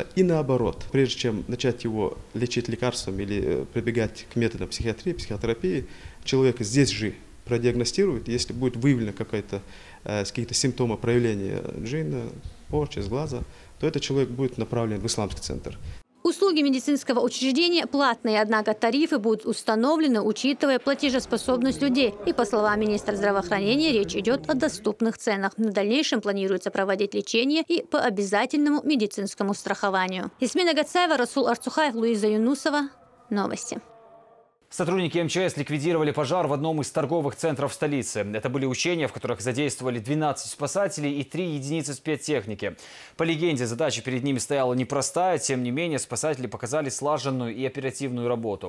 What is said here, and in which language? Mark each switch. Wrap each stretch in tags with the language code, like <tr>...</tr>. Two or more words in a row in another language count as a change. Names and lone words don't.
<ru>И наоборот, прежде чем начать его лечить лекарством или прибегать к методам психиатрии, психотерапии, человек здесь же продиагностирует, если будет выявлено какие-то симптомы проявления джинна, порчи, сглаза, то этот человек будет направлен в исламский центр. Услуги медицинского учреждения платные, однако тарифы будут установлены, учитывая платежеспособность людей. И по словам министра здравоохранения, речь идет о доступных ценах. В дальнейшем планируется проводить лечение и по обязательному медицинскому страхованию. Ясмина Гацаева, Расул Арцухаев, Луиза Юнусова. Новости. Сотрудники МЧС ликвидировали пожар в одном из торговых центров столицы. Это были учения, в которых задействовали 12 спасателей и 3 единицы спецтехники. По легенде, задача перед ними стояла непростая. Тем не менее, спасатели показали слаженную и оперативную работу.</ru>